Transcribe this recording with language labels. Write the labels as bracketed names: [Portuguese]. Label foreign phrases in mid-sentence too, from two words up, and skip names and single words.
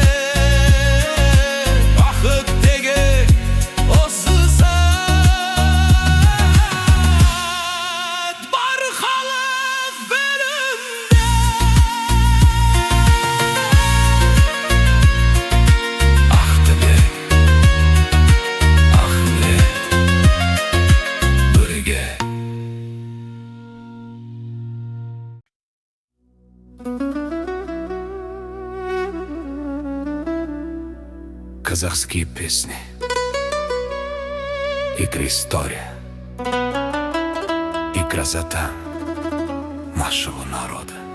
[Kazakh] Бақыт деген осы сәт бар халық белінде. Ақ тілек, ақ ниет, бірге. [Russian] Казахские песни. И история, и красота нашего народа.